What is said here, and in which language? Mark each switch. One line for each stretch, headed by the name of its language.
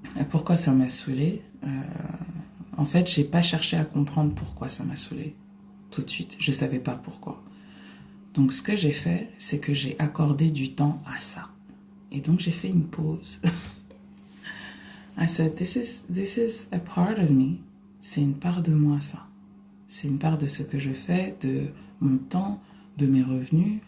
French: Pourquoi ça m'a saoulée? En fait, j'ai pas cherché à comprendre pourquoi ça m'a saoulée. Tout de suite, je savais pas pourquoi. Donc, ce que j'ai fait, c'est que j'ai accordé du temps à ça. Et donc, j'ai fait une pause.
English: I said, this is a part of me.
French: C'est une part de moi, ça. C'est une part de ce que je fais, de mon temps, de mes revenus.